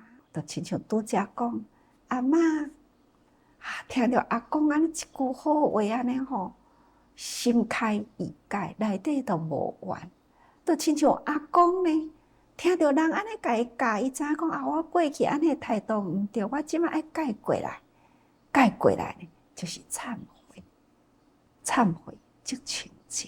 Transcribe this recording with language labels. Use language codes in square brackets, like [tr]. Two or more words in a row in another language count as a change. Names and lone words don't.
[nan] 就亲像拄则讲，阿嬷听到阿公安尼一句好话安尼吼，心开意解，内底都无怨。就亲像阿公呢，听到人安尼甲伊教，伊知影讲我过去安尼态度毋对，我即摆爱改过来，改过来呢，就是忏悔，忏悔即清净。